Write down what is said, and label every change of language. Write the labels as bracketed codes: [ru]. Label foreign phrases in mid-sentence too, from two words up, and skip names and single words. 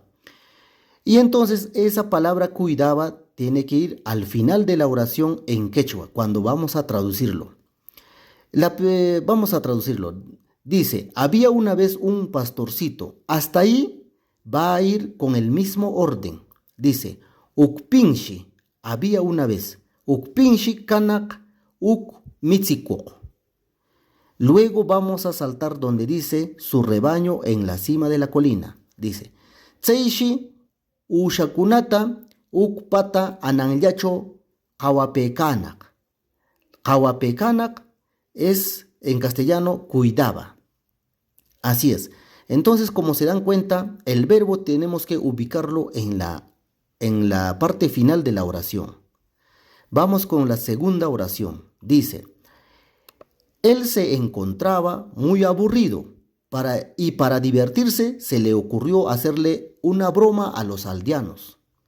[es] Y entonces esa palabra cuidaba tiene que ir al final de la oración en quechua, cuando vamos a traducirlo. Vamos a traducirlo. Dice, había una vez un pastorcito. Hasta ahí va a ir con el mismo orden. Dice, ukpinshi, había una vez. [qu] Ukpinshi kanak uk mitzikok. [es] Luego vamos a saltar donde dice su rebaño en la cima de la colina. Dice, [qu] tseishi ushakunata ukpata ananyacho kawapekanak. [es] Kawapekanak es en castellano cuidaba. Así es. Entonces, como se dan cuenta, el verbo tenemos que ubicarlo en la parte final de la oración. Vamos con la segunda oración. Dice, él se encontraba muy aburrido y para divertirse se le ocurrió hacerle una broma a los aldeanos.